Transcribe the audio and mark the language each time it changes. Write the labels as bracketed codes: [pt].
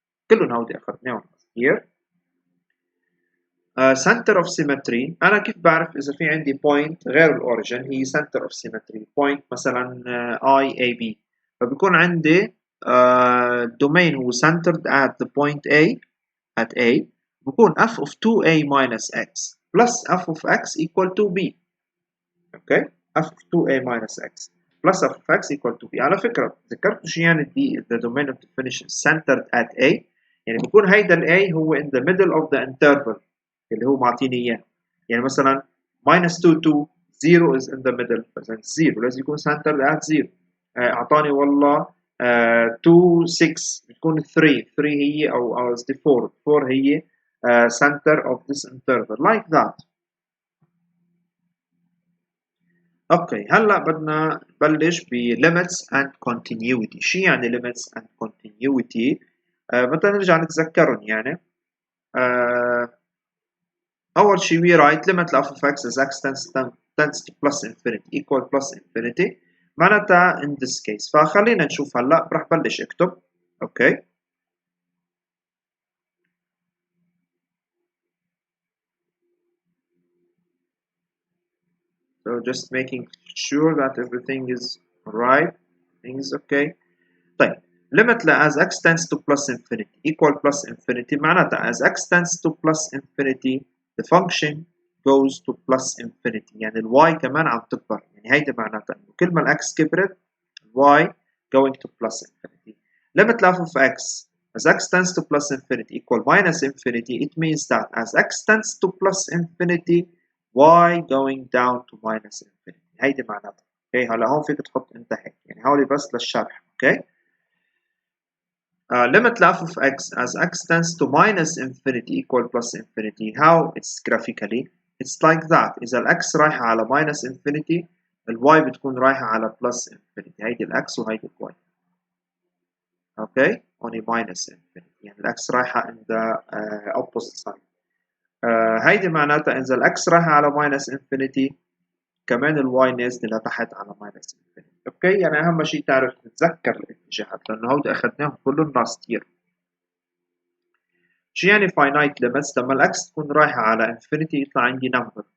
[ar] كلهم هودي أخذناهم here. [en] center of symmetry [ar] أنا كيف بعرف إذا في عندي point غير الأوريجين هي center of symmetry [en] point مثلا I A B فبيكون عندي domain هو centered at the point A at A بيكون f of 2a minus x plus f of x equal to b. okay f of 2a minus x plus f of x equal to b. [ar] على فكرة ذكرتوا شو يعني [en] d the domain of definition centered at a، يعني بيكون هيدا ال a هو in the middle of the interval [ar] اللي هو معطيني اياه. يعني مثلا [en] minus 2 2 0 is in the middle، [ar] فإذا 0 لازم يكون [en] centered at 0. [ar] أعطاني والله 2 6 بتكون 3 هي أو قصدي 4 هي center of this interval like that. اوكي هلا بدنا نبلش ب [en] limits and continuity. [ar] شو يعني limits and continuity؟ بدنا نرجع نتذكرهم يعني. [en] أول شيء we write limit of f x as x tends to plus infinity equal plus infinity، [ar] معناتها [en] in this case. [ar] فخلينا نشوف هلا رح بلش اكتب. [en] Okay so just making sure that everything is right, everything is okay. طيب limit as x tends to plus infinity equal plus infinity، معناتها as x tends to plus infinity the function goes to plus infinity، [ar] يعني ال y كمان عم تكبر. يعني هيدا معناتها انه كل ما ال x كبرت ال y [en] going to plus infinity. limit f of x as x tends to plus infinity equal minus infinity، it means that as x tends to plus infinity y going down to minus infinity. [ar] هيدي معناتها. اوكي هلا هون فيك تحط انت هيك، يعني هولي بس للشرح. [en] Okay limit f of x as x tends to minus infinity equal plus infinity. How it's graphically it's like that. [ar] إذا ال x رايحة على [en] minus infinity [ar] ال y بتكون رايحة على plus infinity. هيدي ال x وهيدي ال y. [en] Okay only minus infinity، [ar] يعني ال x رايحة [en] in the opposite side. [ar] هيدي معناتها إذا ال x رايحة على minus infinity كمان ال y نازلة لتحت على minus infinity. اوكي يعني اهم شيء تعرف تتذكر الاتجاهات لانه هودي اخذناهم كلهم [en] last year. [ar] شو يعني finite limits؟ لما الاكس تكون رايحة على infinity يطلع عندي number.